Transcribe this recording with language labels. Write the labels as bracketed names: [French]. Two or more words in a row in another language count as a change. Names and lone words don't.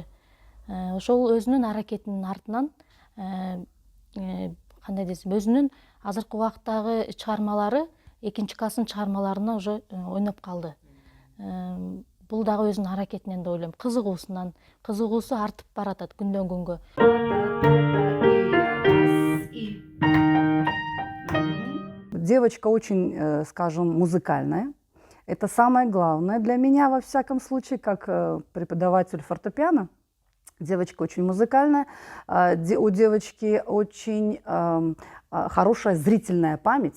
[Kyrgyz] Ошол өзүнүн аракетинин артынан кандай десем, өзүнүн азыркы убакыттагы чыгармалары 2 класстын чыгармаларына уже ойноп калды. Бул дагы өзүнүн аракетинен деп ойлойм. Кызыгуусу артып баратат күндөн күнгө. [Russian] Девочка очень, скажем, музыкальная. Это самое главное для меня, во всяком случае, как преподаватель фортепиано. Девочка очень музыкальная, у девочки очень хорошая зрительная память.